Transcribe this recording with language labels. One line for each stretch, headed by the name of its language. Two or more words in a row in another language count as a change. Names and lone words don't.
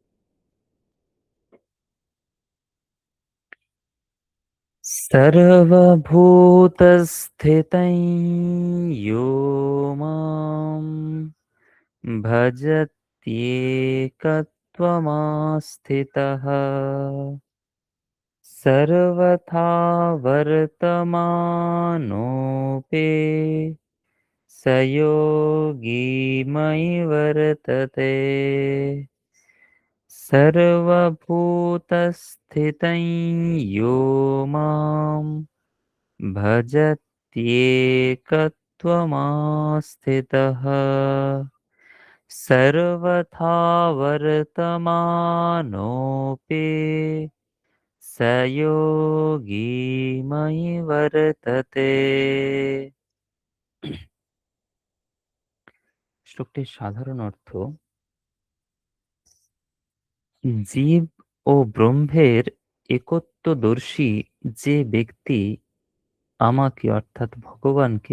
Sanskrit: সর্বভূতস্থিতং ইয়ো মাম ভজত্যেকত্বমাস্থিতः सर्वथा वर्तमानोऽपि स योगी मयि वर्तते सर्वभूतस्थितं यो मां भजत्येकत्वमास्थितः सर्वथा वर्तमानोऽपि स योगी मयि वर्तते।
Bangla: শ্লোকটির সাধারণ অর্থ: জীব ও ব্রহ্মের একত্বদর্শী যে ব্যক্তি আমাকে অর্থাৎ ভগবানকে